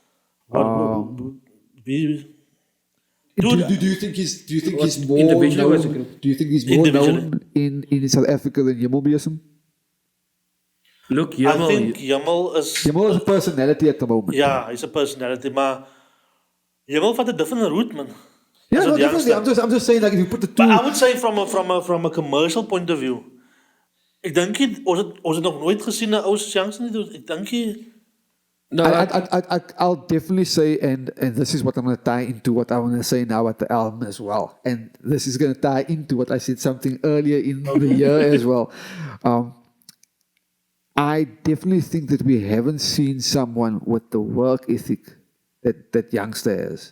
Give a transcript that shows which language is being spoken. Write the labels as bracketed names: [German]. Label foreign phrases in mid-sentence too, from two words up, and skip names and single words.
[English] Do you think he's more individual as a known? group? Do you think he's more known in South Africa than Yamal Biasum? Look, I think Yamal is Yamal is a personality at the moment. yeah, he's a personality, [Afrikaans] maar Yamal vat [English] a different route, man. Yeah, As a no, definitely. youngster. I'm just saying, like, if you put the two. But I would say from a commercial point of view, [Afrikaans] ek dink nie ons het nog nooit gesien 'n ou youngster nie. Ek dink nie. [English] no, I'll definitely say, and this is what I'm going to tie into what I want to say now at the album as well. And this is going to tie into what I said something earlier in the year as well. I definitely think that we haven't seen someone with the work ethic that youngster has.